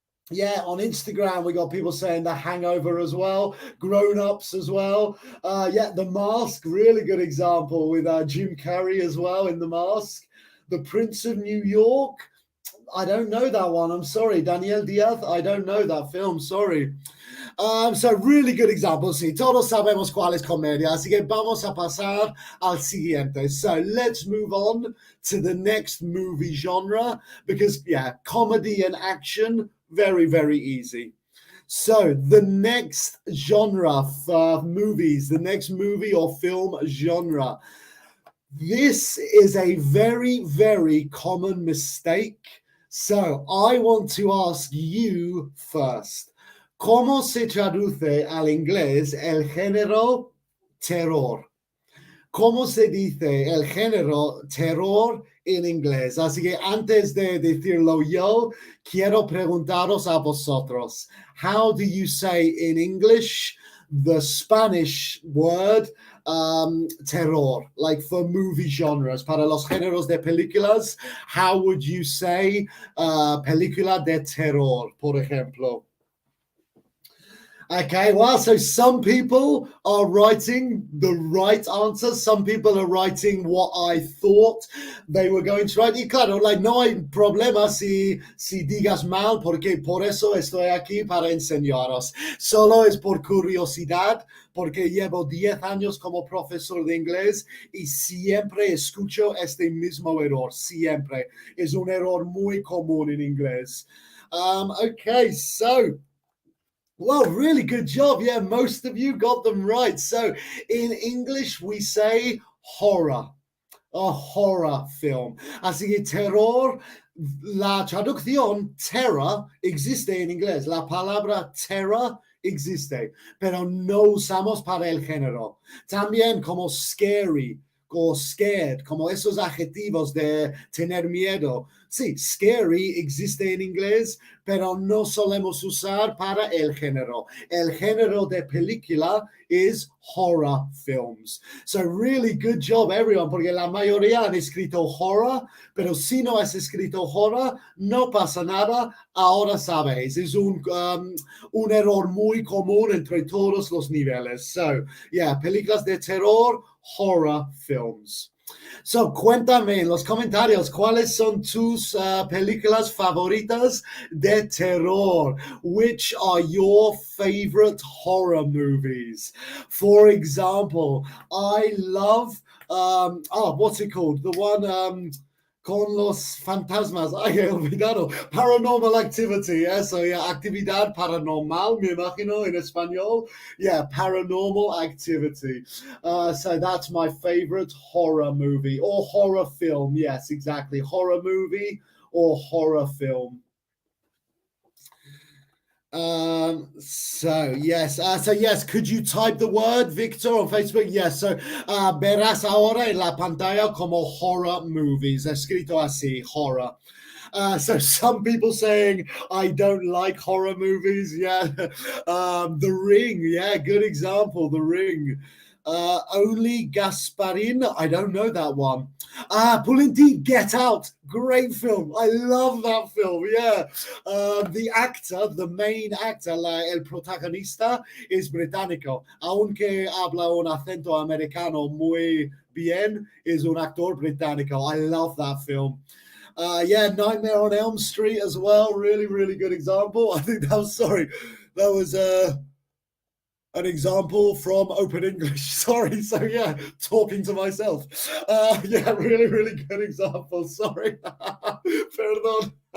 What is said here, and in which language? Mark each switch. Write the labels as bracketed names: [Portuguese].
[English] Yeah, on Instagram we got people saying The Hangover as well, Grown Ups as well. Yeah, The Mask, really good example with Jim Carrey as well in The Mask. The Prince of New York. I don't know that one. I'm sorry, Daniel Diaz. I don't know that film. Sorry. So really good examples. [Spanish] Sí, todos sabemos cuál es comedia, así que vamos a pasar al siguiente. [English] So let's move on to the next movie genre because, yeah, comedy and action, very, very easy. So the next genre for movies, the next movie or film genre. This is a very, very common mistake. So I want to ask you first. [Spanish] ¿Cómo se traduce al inglés el género terror? ¿Cómo se dice el género terror en inglés? Así que antes de decirlo yo, quiero preguntaros a vosotros. [English] How do you say in English the Spanish word terror, like for movie genres, [Spanish] para los géneros de películas? [English] How would you say [Spanish] película de terror, por ejemplo? [English] Okay, well, so some people are writing the right answer. Some people are writing what I thought they were going to write. [Spanish] Y claro, like, no hay problema si digas mal, porque por eso estoy aquí para enseñaros. Solo es por curiosidad, porque llevo 10 años como profesor de inglés y siempre escucho este mismo error. Siempre. Es un error muy común en inglés. [English] Okay, so... Well, really good job. Yeah, most of you got them right. So in English, we say horror, a horror film. [Spanish] Así que terror, la traducción terror existe en inglés. La palabra terror existe, pero no usamos para el género. También como scary o scared, como esos adjetivos de tener miedo. Sí, scary existe en inglés, pero no solemos usar para el género. El género de película [English] is horror films. So really good job, everyone, [Spanish] porque la mayoría han escrito horror, pero si no has escrito horror, no pasa nada. Ahora sabéis, es un error muy común entre todos los niveles. [English] So, yeah, [Spanish] películas de terror, [English] horror films. [Spanish] So, cuéntame en los comentarios cuáles son tus películas favoritas de terror. [English] Which are your favorite horror movies? For example, I love, what's it called? The one [Spanish] con los fantasmas. Ay, he olvidado. Paranormal Activity. Yeah, so yeah, actividad paranormal, me imagino en español. [English] Yeah, Paranormal Activity. So that's my favorite horror movie or horror film. Yes, exactly. Horror movie or horror film. So yes, could you type the word Victor on Facebook? [Spanish] Yes, so verás ahora en la pantalla como horror movies, escrito así, horror. [English] So some people saying I don't like horror movies. Yeah, The Ring. Yeah, good example. The Ring. Only Gasparin. I don't know that one. Pulling Get Out. Great film. I love that film. Yeah. The actor, the main actor, [Spanish] el protagonista, [English] is [Spanish] británico. Aunque habla un acento americano muy bien, [English] is [Spanish] un actor británico. [English] I love that film. Yeah, Nightmare on Elm Street as well. Really, really good example. I think that was that was an example from Open English. Sorry, so yeah, talking to myself. Yeah, really, really good example. Sorry, [Spanish] perdón.